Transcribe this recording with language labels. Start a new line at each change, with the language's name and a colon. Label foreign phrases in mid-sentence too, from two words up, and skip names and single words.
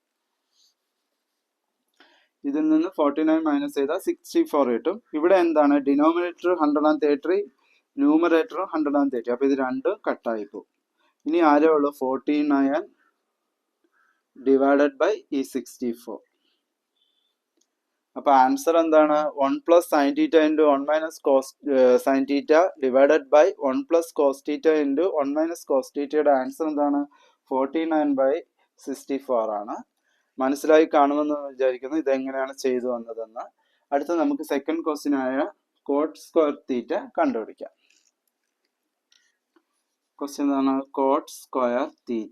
Malayalam: ഇതിൽ നിന്ന് 49 മൈനസ് ചെയ്താൽ 64 കിട്ടും. ഇവിടെ എന്താണ്?
English: Denominator 130, numerator 130.
Malayalam: അപ്പൊ ഇത് രണ്ടും കട്ടായി പോകും. ഇനി ആരേ ഉള്ളൂ? 49
English: divided by
Malayalam: ഈ 64. അപ്പൊ ആൻസർ എന്താണ്?
English: 1 plus sin theta into 1 minus cos sin theta divided by 1 plus cos theta into 1 minus cos theta
Malayalam: യുടെ ആൻസർ എന്താണ്? 49/64 ആണ്. മനസ്സിലായി കാണുമെന്ന് വിചാരിക്കുന്നു ഇതെങ്ങനെയാണ് ചെയ്തു വന്നതെന്ന്. അടുത്ത നമുക്ക്
English: second question
Malayalam: ആയ
English: cot square theta
Malayalam: കണ്ടുപിടിക്കാം. ക്വസ്റ്റ്യൻ എന്താണ്?
English: cot square theta.